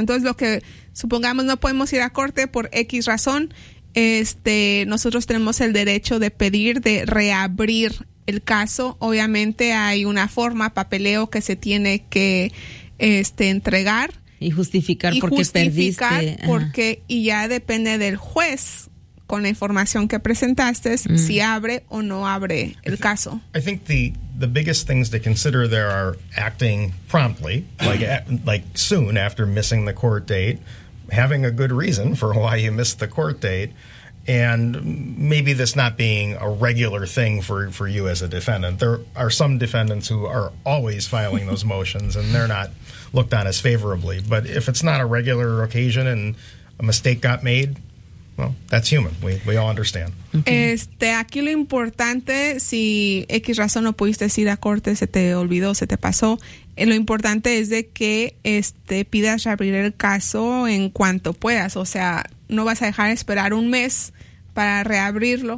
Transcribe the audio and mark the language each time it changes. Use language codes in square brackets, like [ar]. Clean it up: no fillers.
[es] Entonces, lo que supongamos, no podemos ir a corte por X razón, nosotros tenemos el derecho de pedir de reabrir el caso. Obviamente hay una forma, papeleo, que se tiene que entregar y justificar por qué perdiste, porque y ya depende del juez con la información que presentaste, si abre o no abre el caso. [en] I think the biggest things to consider there are acting promptly, like soon after missing the court date, having a good reason for why you missed the court date, and maybe this not being a regular thing for you as a defendant. There are some defendants who are always filing those motions, and they're not looked on as favorably. But if it's not a regular occasion and a mistake got made, well, that's human. We all understand. Okay. [es] Aquí lo importante, si X razón no pudiste ir a corte, se te olvidó, se te pasó, lo importante es de que pidas reabrir el caso en cuanto puedas. O sea, no vas a dejar esperar un mes para reabrirlo.